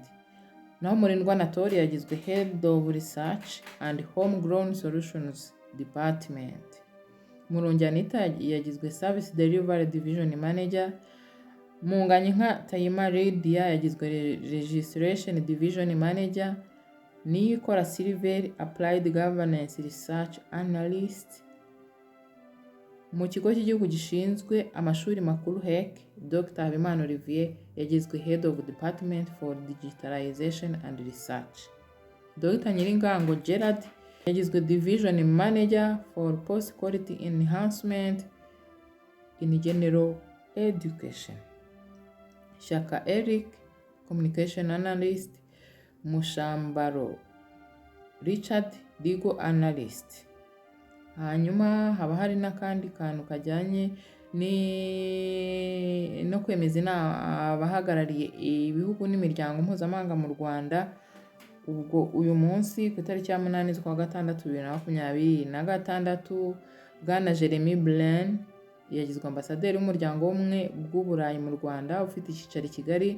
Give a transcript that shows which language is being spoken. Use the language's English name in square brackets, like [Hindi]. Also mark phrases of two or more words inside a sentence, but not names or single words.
[Kinyarwanda] Naho Murindwa Anatole yagizwe [English] Head of Research and Homegrown Solutions Department. [Kinyarwanda] Murungi Anita yagizwe [English] Service Delivery Division Manager. [Kinyarwanda] Munganyinka Tayima Lydia yagizwe [English] Registration Division Manager. Niyikora Silver Applied Governance Research Analyst. [Kinyarwanda] Mu kigo cy'igihugu gishinzwe amashuri makuru HEC, Dr. Habimana Olivier yagizwe [English] Head of Department for Digitalization and Research. [Kinyarwanda] Dr. Nyiringango Gerard yagizwe [English] Division Manager for Post Quality Enhancement in General Education. Shaka Eric Communication Analyst. Mushambaro Richard Legal Analyst. [Kinyarwanda] Hanyuma haba hari n'akandi kantu kajyanye no kwemeza abahagarariye ibihugu n'imiryango mpuzamahanga mu Rwanda. Ubwo uyu munsi ku itariki ya 8 z'ukwa gatandatu 2026, Bwana Jeremy Blaine yagizwe ambasaderi w'umuryango w'ubumwe bw'Uburayi mu Rwanda ufite icyicaro i Kigali.